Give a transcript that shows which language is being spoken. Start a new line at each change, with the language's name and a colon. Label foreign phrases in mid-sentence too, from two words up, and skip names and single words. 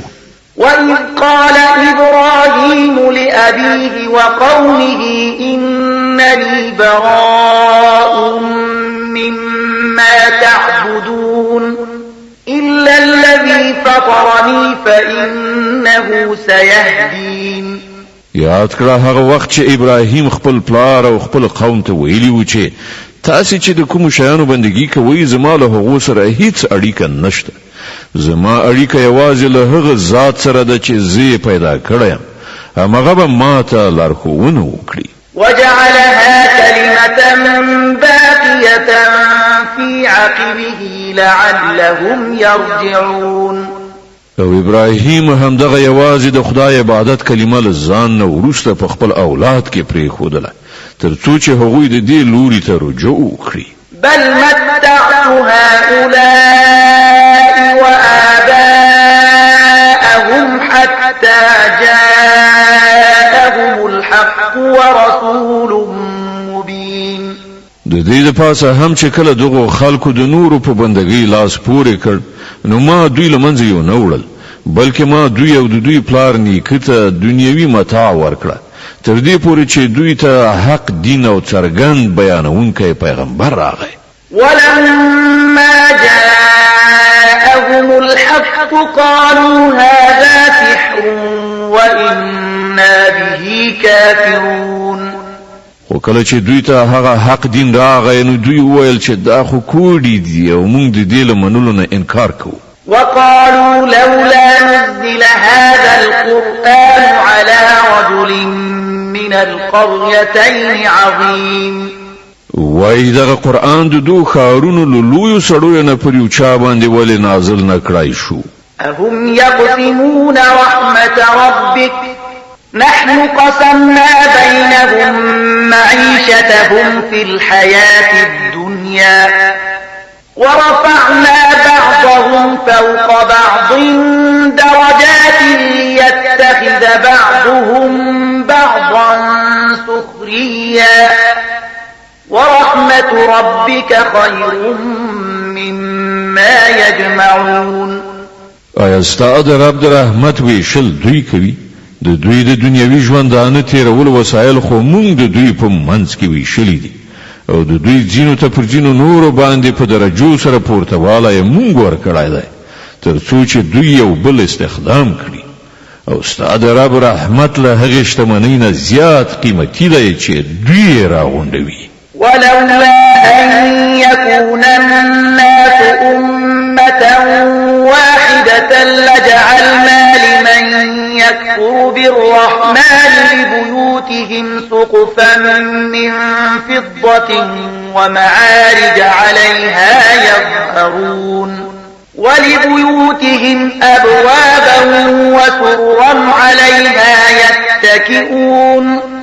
Arabic: وإذ قال إبراهيم لأبيه وقومه إنني براء مما تعبدون إلا الذي فطرني فإنه سيهدين.
Pashto: یاد کړه هغه وخت چې ابراهیم خپل پلار او خپل قوم ته ویلی و چې تاسو چې د کوم شیانو بندگی کوئ زما له هغو سره هیڅ اړیکه نشته. زما اړیکه یوازې له هغه ذات سره ده چې زه پیدا کړم همغه به ما ته لارښوونه وکړي.
Arabic: وجعلها كلمة باقية في عقبه لعلهم يرجعون.
Pashto: او ابراهیم هم دغه یوازې د خدای عبادت کلمه له ځان نه وروسته په خپل اولاد کې پرېښودله تر څو چې هغوی د دې لوري ته رجوع وکړي.
Arabic: بل متعت هؤلاء وآباءهم حتى جاءهم الحق ورسول مبين.
Pashto: د دې لپاره هم چې کله دغه خلکو د نورو په بندګۍ لاس پورې کړ نو ما دوی لمنځه یو نه وړل بلکې ما دوی او د دوی پلار نیکه ته دنیوي متاع ورکړه تر دې پورې چې دوی ته حق دین او څرګند بیانونکی پیغمبر راغی.
Arabic: ولما جاءهم الحق قالوا هذا سحر وإنا به كافرون.
Pashto: خو کله چې دوی ته هغه حق دین راغی نو دوی وویل چې دا خو کوډي دي او موږ د دې له منلو نه انکار کوو.
Arabic: وقالوا لولا نزل هذا القرآن على رجل من القريتين عظيم.
Pashto: وای دغه قرآن د دوه ښارونو له لویو سړیو نه پر یو چا باندې ولې نازل نه کړای شو؟
Arabic: أهم يقسمون رحمة ربك نحن قسمنا بينهم معيشتهم في الحياة الدنيا ورفعنا بعضهم فوق بعض درجات ليتخذ بعضهم بعضا سخريا ورحمة ربك خير مما يجمعون.
Pashto: آیا ستا د رب د رحمت ویشل دوی کوي؟ د دوی د دنیوي ژوندانه تیرول وسایل خو مونږ د دوی په منځ کې ویشلي دي او د دوی ځینو ته پر ځینو نورو باندې په درجو سره پورته والی مونږ ورکړی دی تر څو چې دوی یو بل استخدام کړي او ستا د رب رحمت له هغې شتمنۍ نه زیات قیمتي دی چې دوی یې راغونډوي.
Arabic: ولولا أن يكون الناس أمة واحدة لجعلنا لمن يكفر بالرحمن لبيوتهم سقفا من فضة ومعارج عليها يظهرون ولبيوتهم أبوابا وسررا عليها يتكئون